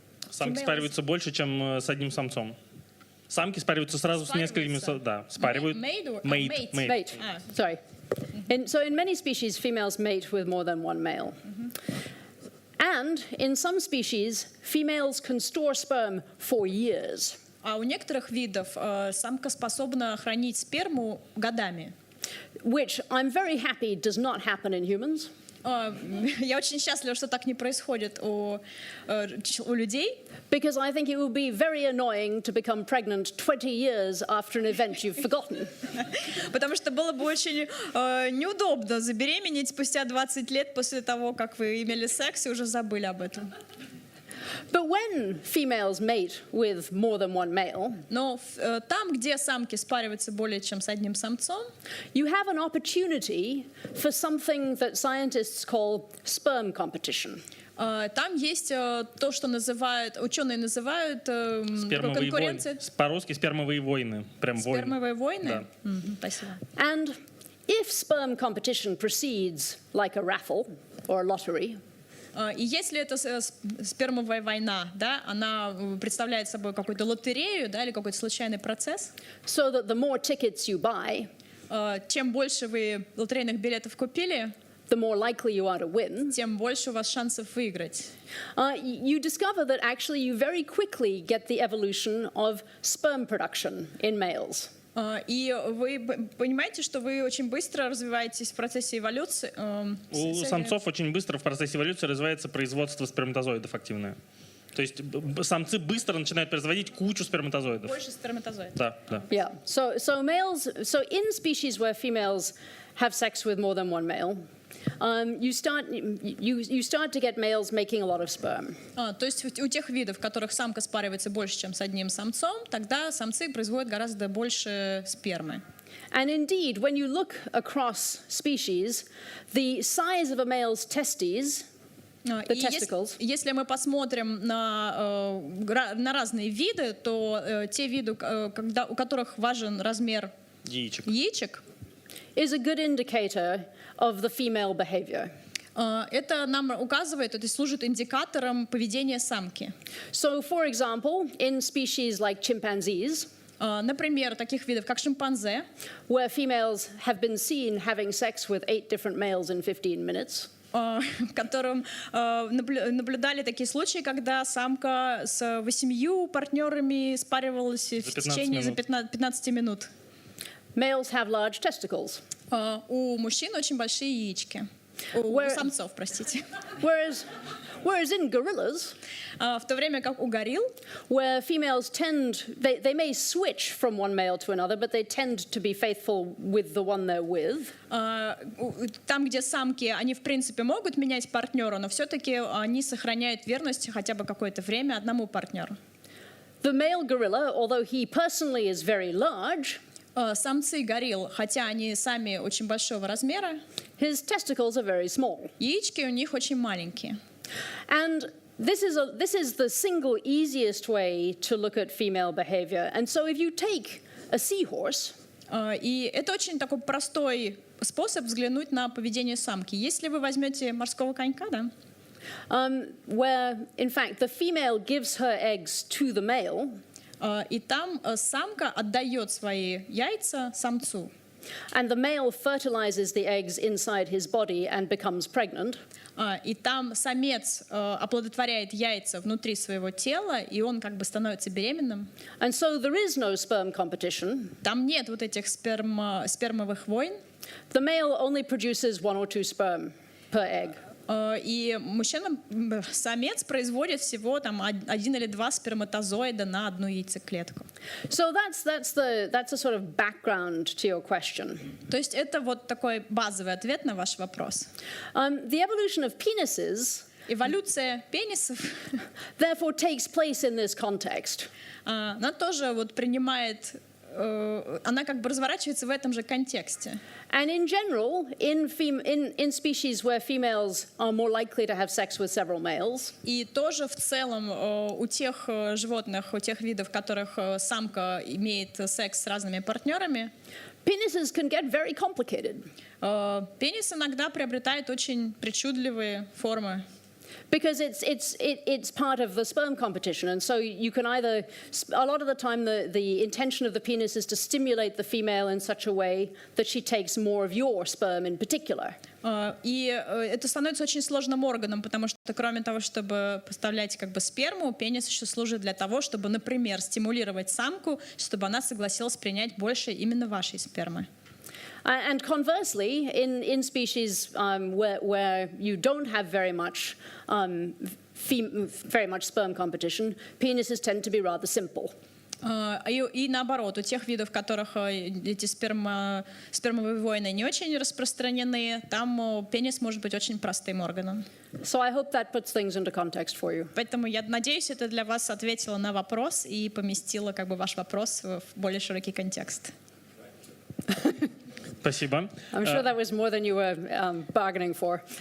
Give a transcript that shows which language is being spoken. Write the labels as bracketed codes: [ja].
[ru] Самки спариваются больше, чем с одним самцом. Самки спариваются сразу с несколькими, да, спаривают. [en] Mate. Sorry. So in many species, females mate with more than one male. And in some species, females can store sperm for years. [ru] А у некоторых видов самка способна хранить сперму годами. [en] Which I'm very happy does not happen in humans. [ru] Я очень счастлива, что так не происходит у людей. [en] Because I think it would be very annoying to become pregnant 20 years after an event you've forgotten. [ru] Потому что было бы очень неудобно забеременеть спустя 20 лет после того, как вы имели секс и уже забыли об этом. [en] But when females mate with more than one male, [ru] но там, где самки спариваются более чем с одним самцом, [en] you have an opportunity for something that scientists call sperm competition. [ru] Там есть то, что ученые называют конкуренцией. По-русски спермовые войны. Прям спермовые войны? Да. Спасибо. [en] And if sperm competition proceeds like a raffle or a lottery, [ru] и если это спермовая война, да, она представляет собой какую-то лотерею, да, или какой-то случайный процесс, [en] so that the more tickets you buy, [ru] чем больше вы лотерейных билетов купили, [en] the more likely you are to win, [ru] тем больше у вас шансов выиграть. [en] You discover that actually you very quickly get the evolution of sperm production in males. [ru] И вы понимаете, что вы очень быстро развиваетесь в процессе эволюции. У самцов очень быстро в процессе эволюции развивается производство сперматозоидов активное. То есть самцы быстро начинают производить кучу сперматозоидов. Больше сперматозоидов. Да, да. Yeah. [en] So in species where females have sex with more than one male, you start to get males making a lot of sperm. [ru] То есть у тех видов, в которых самка спаривается больше, чем с одним самцом, тогда самцы производят гораздо больше спермы. [en] And indeed, when you look across species, the size of a male's testes, the testicles, [ru] если мы посмотрим на разные виды, то те виды, у которых важен размер яичек, [en] is a good indicator of the female behavior. [ru] Это нам указывает, это служит индикатором поведения самки. [en] So, for example, in species like chimpanzees, [ru] например, таких видов, как шимпанзе, [en] where females have been seen having sex with 8 different males in 15 minutes, [ru] в котором наблюдали такие случаи, когда самка с 8 партнерами спаривалась в течение 15 минут. [en] Males have large testicles. [ru] У мужчин очень большие яички. У самцов, простите. [en] Whereas in gorillas, [ru] В то время как у горилл, [en] where females they may switch from one male to another, but they tend to be faithful with the one they're with. [ru] там, где самки, они в принципе могут менять партнера, но все-таки они сохраняют верность хотя бы какое-то время одному партнеру. [en] The male gorilla, although he personally is very large, [ru] Самцы горилл, хотя они сами очень большого размера, [en] his testicles are very small. [ru] яички у них очень маленькие. [en] And this is the single easiest way to look at female behavior. And so if you take a seahorse, [ru] И это очень такой простой способ взглянуть на поведение самки. Если вы возьмете морского конька, да, [en] where in fact the female gives her eggs to the male, [ru] и там самка отдает свои яйца самцу. [en] and the male fertilizes the eggs inside his body and becomes pregnant. [ru] И там самец оплодотворяет яйца внутри своего тела, и он как бы становится беременным. [en] And so there is no sperm competition. [ru] Там нет вот этих спермовых войн. [en] The male only produces 1 or 2 sperm per egg. [ru] И самец производит всего там 1 или 2 сперматозоида на одну яйцеклетку. [en] So that's a sort of background to your question. [ru] То есть это вот такой базовый ответ на ваш вопрос. [en] The evolution of penises, [ru] Эволюция пенисов, [en] therefore, takes place in this context. [ru] она тоже вот принимает, она как бы разворачивается в этом же контексте. [en] And in general, in species where females are more likely to have sex with several males, [ru] И тоже в целом у тех животных, у тех видов, в которых самка имеет секс с разными партнерами, [en] penises can get very complicated. [ru] пенис иногда приобретает очень причудливые формы. [en] Because it's part of the sperm competition, and so you can either, a lot of the time the intention of the penis is to stimulate the female in such a way that she takes more of your sperm in particular. [ru] И это становится очень сложным органом, потому что кроме того, чтобы поставлять как бы сперму, пенис еще служит для того, чтобы, например, стимулировать самку, чтобы она согласилась принять больше именно вашей спермы. [en] And conversely, in species where you don't have very much sperm competition, penises tend to be rather simple. [ru] И наоборот, у тех видов, в которых эти спермовые войны не очень распространены, там пенис может быть очень простым органом. [en] So I hope that puts things into context for you. [ru] Поэтому я надеюсь, это для вас ответило на вопрос и поместило как бы ваш вопрос в более широкий контекст. Спасибо. [en] I'm sure that was more than you were bargaining for.